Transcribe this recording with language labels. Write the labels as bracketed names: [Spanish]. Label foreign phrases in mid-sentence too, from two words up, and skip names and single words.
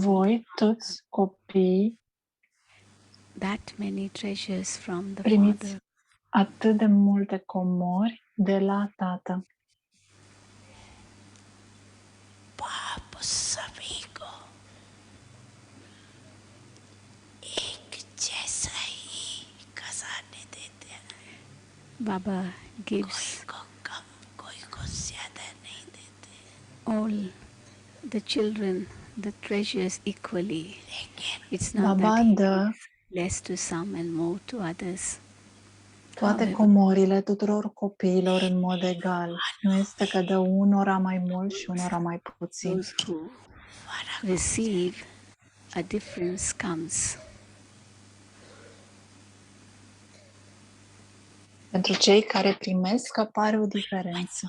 [Romanian] Voi, toți copiii, [English] that many treasures from the [Romanian] primiți [English] Father. [Romanian] atât de multe comori de la Tată. [English] Baba gives all the children the treasures equally. It's not Baba that he [Romanian] dă [English] gives less to some and more to others. [Romanian] toate [English] However, [Romanian] comorile tuturor copiilor în mod egal. Nu este că dă unora mai mult și unora mai puțin. [English] those who receive, a difference comes. [Romanian] Pentru cei care primesc apare o diferență.